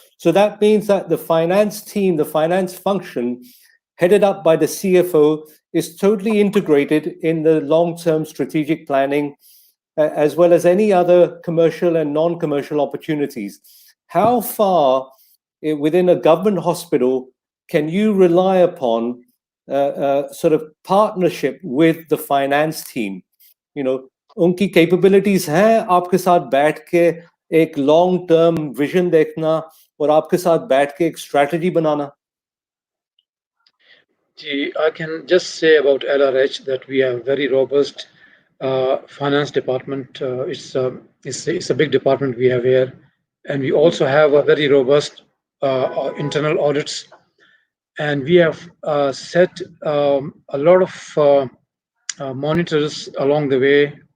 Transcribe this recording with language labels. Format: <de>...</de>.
<en>So that means that the finance team, the finance function, headed up by the CFO, is totally integrated in the long-term strategic planning, as well as any other commercial and non-commercial opportunities. How far within a government hospital can you rely upon sort of partnership with the finance team?</en> <hi>उनकी capabilities हैं आपके साथ बैठ के एक long term vision देखना और आपके साथ बैठ के एक strategy banana.</hi> <en>I can just say about LRH that we have very robust finance department. It's a big department we have here, and we also have a very robust internal audits, and we have set a lot of monitors along the way.</en>